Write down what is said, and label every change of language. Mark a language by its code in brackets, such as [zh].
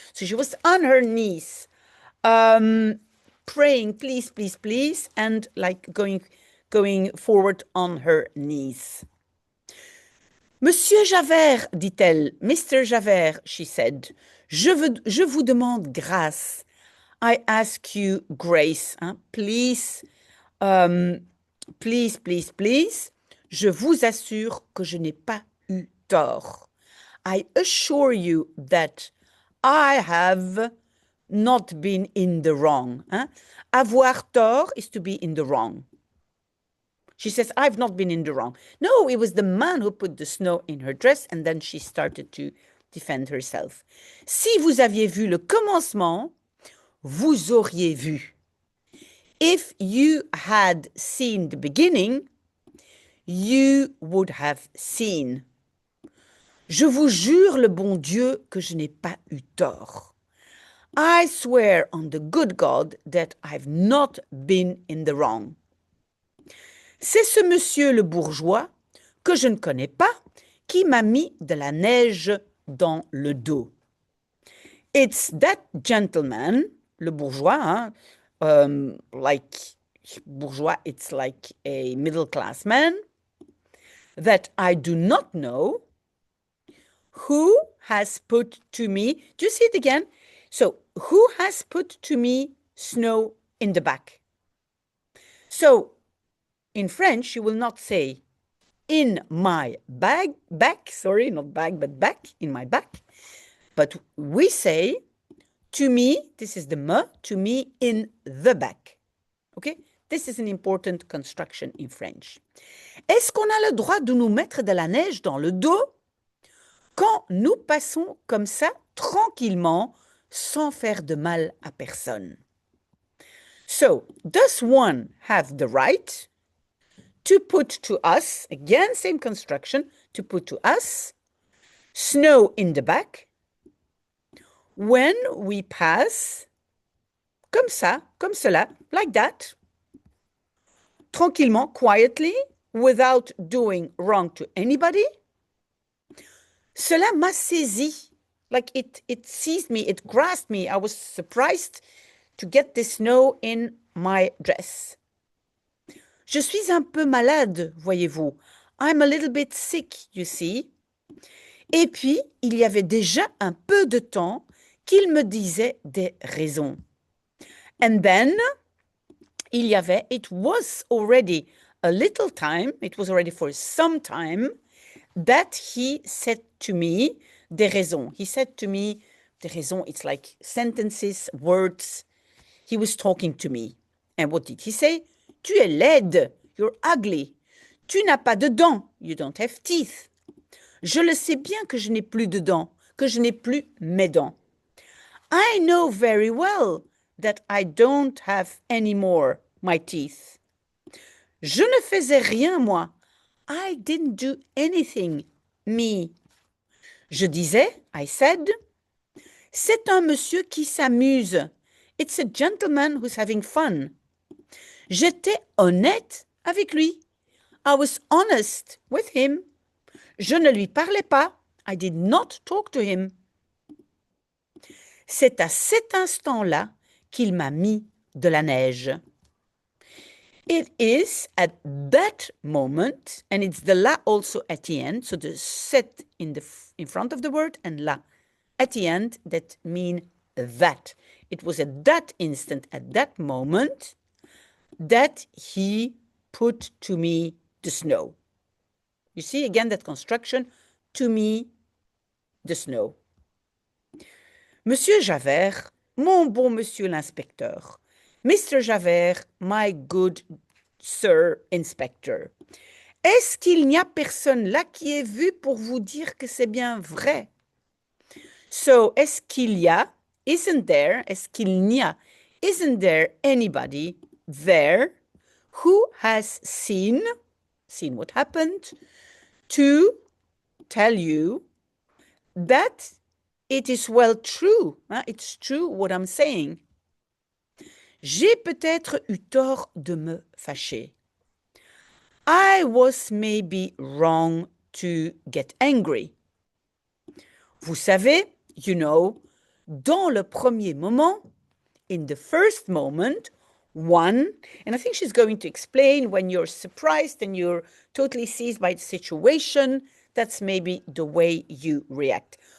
[en] So she was on her knees, praying, please, please, please, and like going forward on her knees. [fr] Monsieur Javert, dit-elle, [en] Mr. Javert, she said, [fr] je vous demande grâce. [en] I ask you grace. Please, please, please, please. [fr] Je vous assure que je n'ai pas eu tort. [en] I assure you that I have not been in the wrong. Hein? [fr] Avoir tort [en] is to be in the wrong. She says, I've not been in the wrong. No, it was the man who put the snow in her dress, and then she started to defend herself. [fr] Si vous aviez vu le commencement, vous auriez vu. [en] If you had seen the beginning, you would have seen. [fr] Je vous jure le bon Dieu que je n'ai pas eu tort. [en] I swear on the good God that I've not been in the wrong. [fr] C'est ce monsieur le bourgeois que je ne connais pas qui m'a mis de la neige dans le dos. [en] It's that gentleman, le bourgeois, hein, like bourgeois, it's like a middle class man that I do not know, who has put to me, do you see it again? So, who has put to me snow in the back? So, in French, you will not say in my back, sorry, not bag, but back, in my back. But we say to me, this is the me, to me in the back. Okay? This is an important construction in French. [fr] Est-ce qu'on a le droit de nous mettre de la neige dans le dos quand nous passons comme ça, tranquillement, sans faire de mal à personne? [en] So, does one have the right to put to us, again, same construction, to put to us, snow in the back, when we pass, [fr] comme ça, comme cela, [en] like that, tranquillement, quietly, without doing wrong to anybody? [fr] Cela m'a saisi, [en] like it seized me, it grasped me. I was surprised to get the snow in my dress. [fr] Je suis un peu malade, voyez-vous. [en] I'm a little bit sick, you see. [fr] Et puis, il y avait déjà un peu de temps qu'il me disait des raisons. [en] And then, it was already a little time, it was already for some time, that he said to me [fr] des raisons. [en] He said to me [fr] des raisons, [en] it's like sentences, words. He was talking to me. And what did he say? [fr] Tu es laide, [en] you're ugly. [fr] Tu n'as pas de dents, [en] you don't have teeth. [fr] Je le sais bien que je n'ai plus de dents, que je n'ai plus mes dents. [en] I know very well that I don't have any more my teeth. [fr] Je ne faisais rien, moi. [en] I didn't do anything, me. [fr] Je disais, [en] I said, [fr] c'est un monsieur qui s'amuse. [en] It's a gentleman who's having fun. [fr] J'étais honnête avec lui. [en] I was honest with him. [fr] Je ne lui parlais pas. [en] I did not talk to him. [fr] C'est à cet instant-là qu'il m'a mis de la neige. [en] It is at that moment, and it's the la also at the end, so the set in front of the word and la at the end that mean that. It was at that instant, at that moment, that he put to me the snow. You see again that construction, to me the snow. [fr] Monsieur Javert, mon bon monsieur l'inspecteur. Mr. [en] Javert, my good sir inspector. [fr] Est-ce qu'il n'y a personne là qui ait vu pour vous dire que c'est bien vrai? [en] So, [fr] est-ce qu'il y a, [en] isn't there, [fr] est-ce qu'il n'y a, [en] isn't there anybody there who has seen what happened, to tell you that it is well true, hein? It's true what I'm saying. [fr] J'ai peut-être eu tort de me fâcher. [en] I was maybe wrong to get angry. [fr] Vous savez, [en] you know, [fr] dans le premier moment, [en] in the first moment, one, and I think she's going to explain when you're surprised and you're totally seized by the situation, that's maybe the way you react.